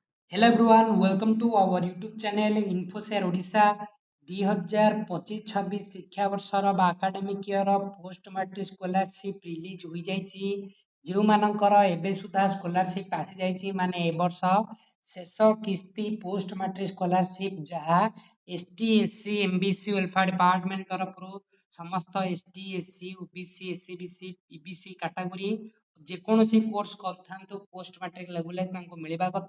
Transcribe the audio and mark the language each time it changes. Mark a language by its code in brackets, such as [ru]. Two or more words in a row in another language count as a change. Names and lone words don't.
[en] Hello everyone, welcome to our YouTube channel InfoShare Odisha 2025-26 [or] ଶିକ୍ଷାବର୍ଷର ବା [en] academic year post matric scholarship release ହୋଇଯାଇଛି। [or] ଯେଉଁମାନଙ୍କର ଏବେ ସୁଦ୍ଧା ସ୍କଲାରସିପ ଆସିଯାଇଛି ମାନେ ଏ ବର୍ଷ ଶେଷ କିସ୍ତି [en] post matric scholarship [or] ଯାହା ST SC MBC [en] welfare department [or] ତରଫରୁ ସମସ୍ତ ST SC OBC SCBC EBC କାଟାଗୋରୀ ଯେକୌଣସି କୋର୍ସ କରିଥାନ୍ତୁ [en] post matric levelରେ [or] ତାଙ୍କୁ ମିଳିବା କଥା।